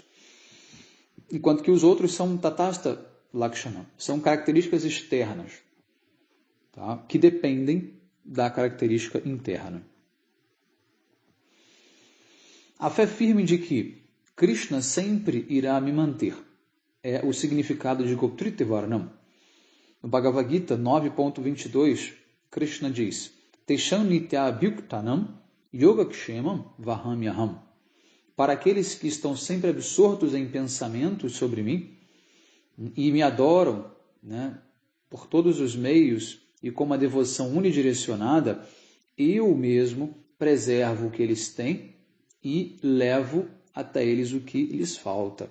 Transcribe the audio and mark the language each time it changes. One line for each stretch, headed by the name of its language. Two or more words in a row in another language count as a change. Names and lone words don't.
Portuguese: Enquanto que os outros são
Sanskrit: तटस्थ लक्षण,
Portuguese: são características externas, tá? Que dependem da característica interna. A fé firme de que Krishna sempre irá me manter é o significado de Goptritevaranam. No Bhagavad Gita 9.22, Krishna diz:
Sanskrit: तेषां नित्याभ्युक्तानां योगक्षेमं वहाम्यहम्.
Portuguese: Para aqueles que estão sempre absortos em pensamentos sobre mim e me adoram, por todos os meios e com uma devoção unidirecionada, eu mesmo preservo o que eles têm e levo até eles o que lhes falta.